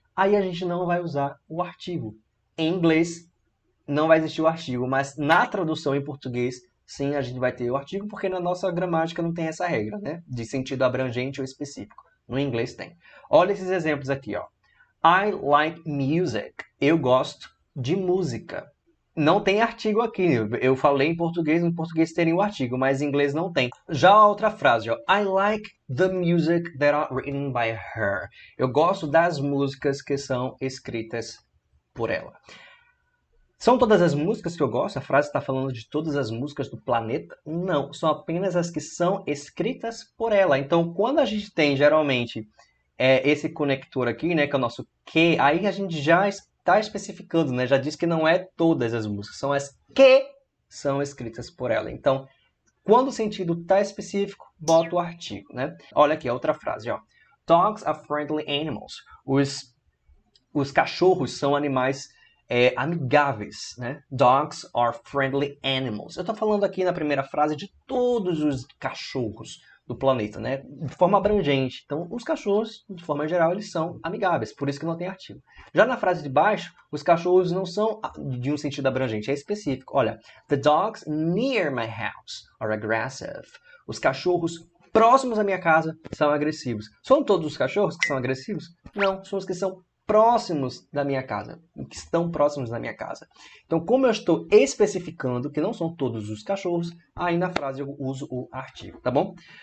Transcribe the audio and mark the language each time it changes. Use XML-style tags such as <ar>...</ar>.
<pt>Aí a gente não vai usar o artigo. Em inglês não vai existir o artigo, mas na tradução em português sim, a gente vai ter o artigo, porque na nossa gramática não tem essa regra, né? De sentido abrangente ou específico. No inglês tem. Olha esses exemplos aqui, ó.</pt> <en>I like music.</en> <pt>Eu gosto de música. Não tem artigo aqui. Eu falei em português teria o artigo, mas em inglês não tem. Já a outra frase, ó.</pt> <en>I like the music that are written by her.</en> <pt>Eu gosto das músicas que são escritas por ela. São todas as músicas que eu gosto? A frase está falando de todas as músicas do planeta? Não, são apenas as que são escritas por ela. Então, quando a gente tem, geralmente, esse conector aqui, né, que é o nosso que, aí a gente já está especificando, né? Já diz que não é todas as músicas, são as que são escritas por ela. Então, quando o sentido está específico, bota o artigo, né? Olha aqui a outra frase, ó.</pt> <en>Dogs are friendly animals.</en> <pt>Os cachorros são animais amigáveis, né?</pt> <en>Dogs are friendly animals.</en> <pt>Eu estou falando aqui na primeira frase de todos os cachorros do planeta, né? De forma abrangente. Então, os cachorros, de forma geral, eles são amigáveis, por isso que não tem artigo. Já na frase de baixo, os cachorros não são de um sentido abrangente, é específico.</pt> <en>Olha, the dogs near my house are aggressive.</en> <pt>Os cachorros próximos à minha casa são agressivos. São todos os cachorros que são agressivos? Não, são os que são próximos da minha casa, que estão próximos da minha casa. Então, como eu estou especificando que não são todos os cachorros, aí na frase eu uso o artigo, tá bom?</pt>